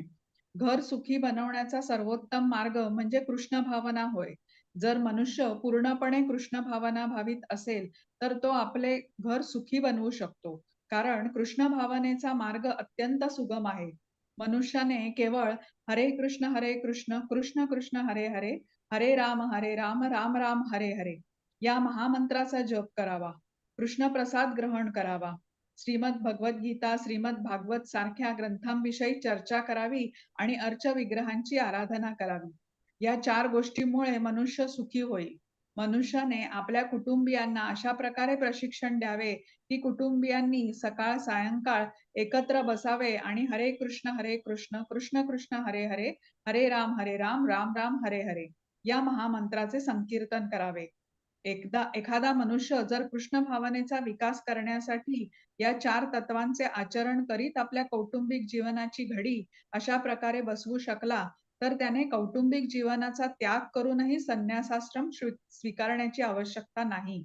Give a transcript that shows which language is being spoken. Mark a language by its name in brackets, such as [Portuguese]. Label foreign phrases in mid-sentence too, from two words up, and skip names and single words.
[Marathi] घर सुखी बनवण्याचा सर्वोत्तम मार्ग म्हणजे कृष्ण भावना होय. जर मनुष्य पूर्णपणे कृष्ण भावना भावित असेल तर तो आपले घर सुखी बनवू शकतो, कारण कृष्ण भावनेचा मार्ग अत्यंत सुगम आहे. मनुष्याने केवळ हरे कृष्ण कृष्ण कृष्ण हरे हरे, हरे राम राम राम हरे हरे या महामंत्राचा जप करावा. कृष्ण प्रसाद ग्रहण करावा. श्रीमद भगवद्गीता, श्रीमद भागवत सारख्या ग्रंथांविषयी चर्चा करावी आणि अर्च विग्रहांची आराधना करावी. या 4 गोष्टींमुळे मनुष्य सुखी होईल. मनुष्याने आपल्या कुटुंबियांना अशा प्रकारे प्रशिक्षण द्यावे की कुटुंबियांनी सकाळ सायंकाळ एकत्र बसावे आणि हरे कृष्ण कृष्ण कृष्ण हरे हरे, हरे राम राम राम हरे हरे या महामंत्राचे संकीर्तन करावे. एखादा मनुष्य जर कृष्ण भावनेचा विकास करण्यासाठी या 4 तत्वांचे आचरण करीत आपल्या कौटुंबिक जीवनाची घडी अशा प्रकारे बसवू शकला तर त्याने कौटुंबिक जीवनाचा त्याग करूनही संन्यासाश्रम स्वीकारण्याची आवश्यकता नाही.